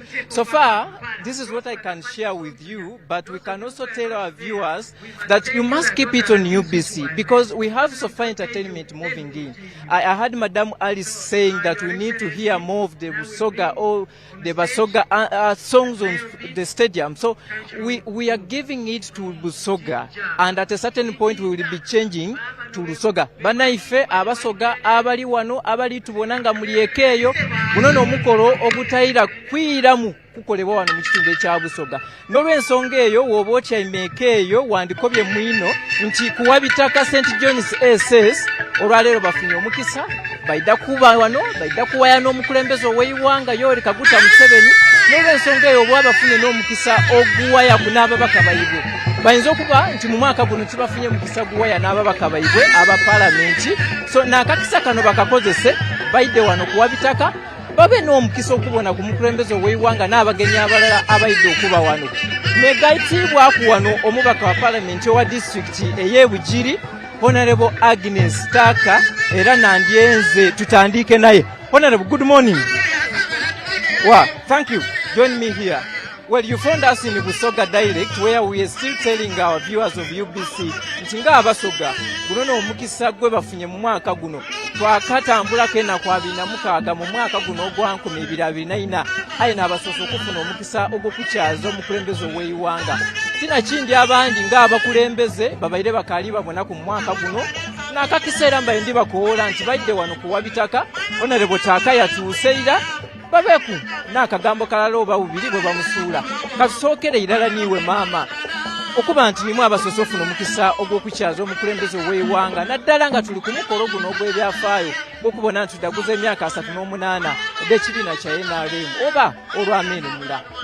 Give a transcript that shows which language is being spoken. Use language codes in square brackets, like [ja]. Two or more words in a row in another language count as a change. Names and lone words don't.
[en] So far, this is what I can share with you, but we can also tell our viewers that you must keep it on UBC because we have so far entertainment moving in. I heard Madam Alice saying that we need to hear more of the Busoga or the Busoga songs on the stadium. So we are giving it to Busoga, and at a certain point we will be changing to Busoga. [xog] Banaife abasoga abali wano abali tubonanga muliekeyo munono mukolo obutaira kwiramu kukolebwa wano mu kitundu ekya Busoga. N'olw'ensonga eyo w'oba otyaimeka eyo wandikobye mwino nti kuwabitaka St. John's SS olwaleero bafunye omukisa baida kuba wano baida kuwaya n'omukulembeze ow'eiwanga Yoweri Kaguta Museveni. N'olw'ensonga eyo bwaba bafunye n'omukisa oguwaya ku n'ababaka baibwe. Bayinza okuba nti mu mwaka guno tibafunye mukisa guwaya n'ababaka baibwe aba palamenti. So n'akakisa kano bakakozese baide wano kuwabitaka babe n'omukisa okubona ku mukulembeze ow'eiwanga n'abagenyi abalala abaidde okuba wano. Negayitibwa ku wano omubaka wa palamenti owa disitulikiti ey'Ebugiri Honorable Agnes Taka era nandyenze tutandike naye. [en] Honorable, good morning. Wow, thank you. Join me here. Well, you found us in Busoga dialect where we are still telling our viewers of UBC [xog] nti nga abasoga guno omukisa gwe bafunye mu mwaka guno twakatambulako ennaku 26 mu mwaka guno ogwa 2024 aye n'abasoose okufuna omukisa ogw'okukyaza omukulembeze ow'eiwanga. Tina kindi abandi ng'abakulembeze babaire bakaali babona ku mwaka guno n'akakisa era mbaye ndi bakoola nti baidde wano kuwabitaka Honorable Taka yatuuseira babeku n'akagambo kalala oba bubiri bwe bamusuula katusookere irala niiwe maama okuba nti nimu abasoose ofuna omukisa ogw'okukyaza omukulembeze ow'eiwanga naddala nga tuli ku mukolo guno ogw'ebyafaayo gw'okubona nti tudaguza emyaka 38 ed'ekibiina kya NRM oba olw'ameenemula.